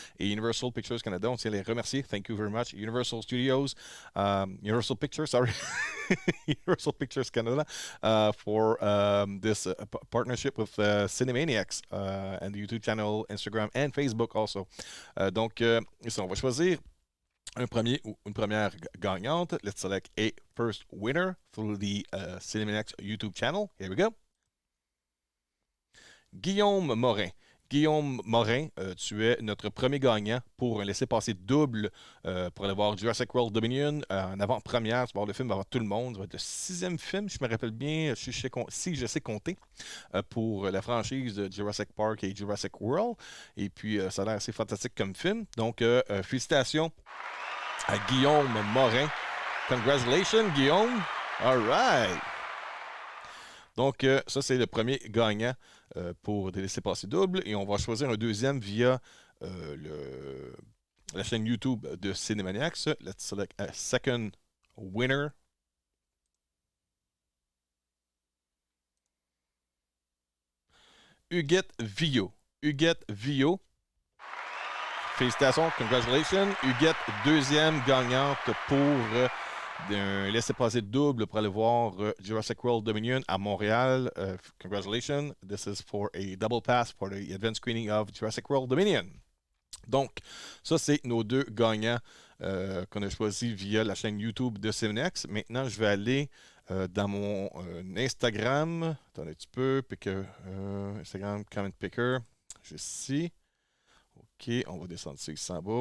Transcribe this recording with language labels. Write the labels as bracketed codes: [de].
[fr] Et Universal Pictures Canada, on tient à les remercier. [en] Thank you very much. [fr] Universal Studios, Universal Pictures, [en] sorry. Universal Pictures Canada for this partnership with Cinemaniacs and the YouTube channel, Instagram and Facebook also. [fr] Donc, ça, on va choisir un premier ou une première gagnante. [en] Let's select a first winner through the Cinemaniacs YouTube channel. Here we go. Guillaume Morin. [fr] Guillaume Morin, tu es notre premier gagnant pour un laissez-passer double pour aller voir Jurassic World Dominion en avant-première. Tu vas voir le film avant tout le monde. Ça va être le 6e film, je me rappelle bien, si je sais compter, pour la franchise de Jurassic Park et Jurassic World. Et puis, ça a l'air assez fantastique comme film. Donc, félicitations à Guillaume Morin. [en] Congratulations, [fr] Guillaume. [en] All right. [fr] Donc, ça, c'est le premier gagnant pour des laissez-passer doubles. Et on va choisir un deuxième via la chaîne YouTube de Cinemaniacs. [en] Let's select a second winner. [fr] Huguette Villot. Huguette Villot. Félicitations, congratulations. Huguette, deuxième gagnante pour d'un laissez-passer double pour aller voir Jurassic World Dominion à Montréal. [en] Congratulations. This is for a double pass for the advanced screening of Jurassic World Dominion. [fr] Donc, ça, c'est nos deux gagnants qu'on a choisis via la chaîne YouTube de Cinex. Maintenant, je vais aller dans mon Instagram. Attendez un petit peu. Instagram Comment Picker. Juste ici. OK, on va descendre ça ici en bas.